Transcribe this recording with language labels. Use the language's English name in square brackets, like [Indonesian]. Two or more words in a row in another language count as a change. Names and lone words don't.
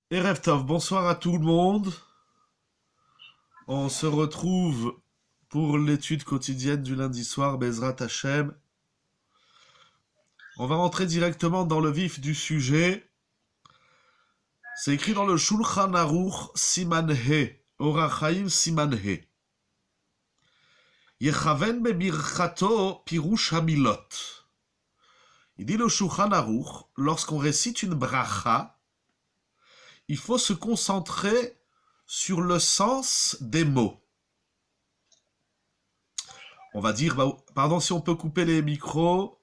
[Hebrew] ערב טוב, [French] bonsoir à tout le monde. On se retrouve pour l'étude quotidienne du lundi soir, [Hebrew] בעזרת השם. [French] On va rentrer directement dans le vif du sujet. C'est écrit dans le Shulchan Aruch [Hebrew] סימן ה, [French] Orach Chaim [Hebrew] סימן ה. יכוון בברכתו פירוש המילות. [French] Il dit le Shulchan Aruch, lorsqu'on récite une bracha, il faut se concentrer sur le sens des mots. On va dire, pardon si on peut couper les micros.